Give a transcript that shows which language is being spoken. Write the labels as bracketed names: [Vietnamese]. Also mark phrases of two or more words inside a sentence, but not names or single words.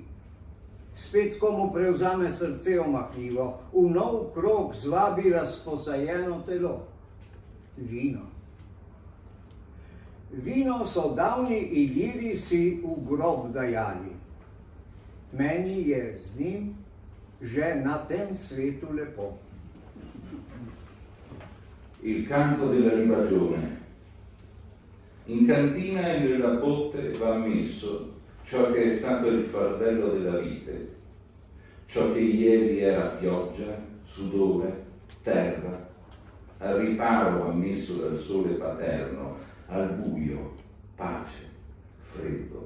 [Slovenian] Spet komu prevzame srce omahljivo, v nov krog zvabi razposajeno telo. Vino. Vino so davni Iliri si v grob dajali. Meni je z njim že na tem svetu lepo. [Italian] Il canto della ribagione. In cantina e nella botte va messo ciò che è stato il fardello della vite, ciò che ieri era pioggia, sudore, terra, al riparo ammesso dal sole paterno, al buio, pace, freddo.